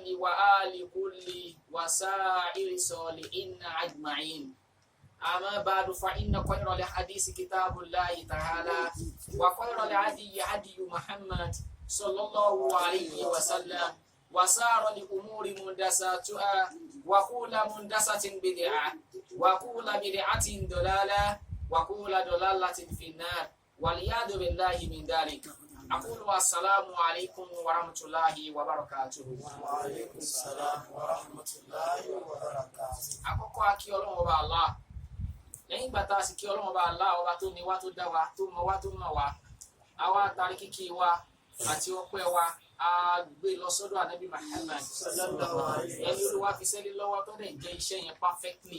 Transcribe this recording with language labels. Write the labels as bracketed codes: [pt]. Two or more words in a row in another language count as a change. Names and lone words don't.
[ar] وآل كل وسائر صالحين أجمعين أما بعد فإن خير الحديث كتاب الله تعالى وخير الهدي هدي محمد صلى الله عليه وسلم وسار الأمور محدثاتها وكل محدثة بدعة وكل بدعة ضلالة وكل ضلالة في النار والعياذ بالله من ذلك أقول السلام عليكم ورحمة الله وبركاته. وعليكم السلام ورحمة الله وبركاته. [yo] Àkọ́kọ́ a kí Ọlọ́run Ọba Allah lẹ́yìn ìgbà tá a sì kí Ọlọ́run Ọba Allah ọba tó ní wá tó dá wa tó mọ̀ wá tó mọ̀ wá àwa tari kíkí wa àti ọpẹ́ wa a gbé lọ sọ́dọ̀ Ànábì Muhammad ẹni Olúwa fi sẹ́lẹ̀ lọ́wọ́ tó dẹ̀ jẹ́ iṣẹ́ yẹn perfectly.